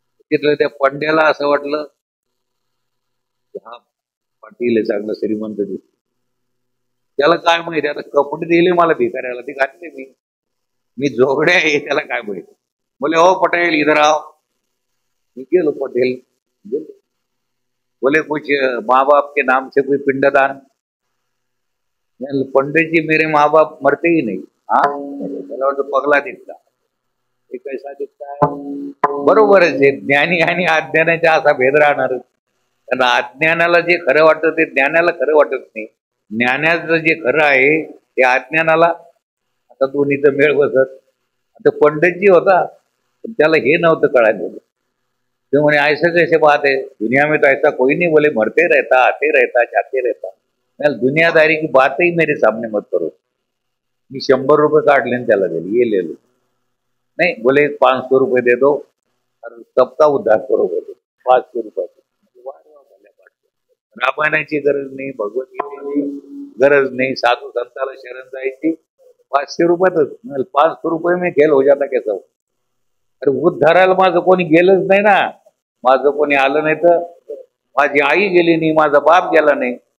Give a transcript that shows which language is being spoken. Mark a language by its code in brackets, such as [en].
[mr] तिथलं त्या पंड्याला असं वाटलं हा पाटील आहे, चांगलं श्रीमंत दिसतो. त्याला काय माहिती आता कपडे दिले मला भिकाऱ्याला, ते घातले मी जोगडे आहे त्याला काय माहिती. [hi] बोले हो पटेल इधर आओ. [mr] मी गेलो, पटेल गेलो. [hi] बोले कुछ माँ बाप के नाम से कोई पिंडदान? पंडित जी मेरे माँ बाप मरते ही नहीं. [mr] हाँ, त्याला वाटतं पगला दिसला. [hi] हे कैसा दिसता है? [mr] बरोबरच आहे. ज्ञानी आणि अज्ञानाचा असा भेद राहणार. कारण अज्ञानाला जे खरं वाटतं ते ज्ञानाला खरं वाटत नाही. ज्ञानाचं जे खरं आहे ते अज्ञानाला, आता दोन्हीचं मेळ बसत. आता पंडितजी होता पण त्याला हे नव्हतं कळायचं. [hi] तो म्हणे ऐसा कैसे बात है, दुनिया में तो ऐसा कोई नहीं. बोले मरते रहता, आते रहता, जाते रहता. मैं दुनियादारी की बात ही मेरे सामने मत करो. [mr] मी 100 रुपये काढले आणि त्याला दिले, [hi] ये ले लो. नहीं बोले 500 रुपये दे दो और सबका उद्धार करो. बोले 500 रुपये. [mr] रामायणाची गरज नाही, भगवद्गीतेची गरज नाही, साधू संताला शरण जायची 500 रुपयातच 500 [hi] रुपये में खेळ हो जाता कैसा. [mr] अरे उद्धाराला माझं कोणी गेलंच नाही ना, माझं कोणी आलं नाही तर माझी आई गेली नाही, माझा बाप गेला नाही.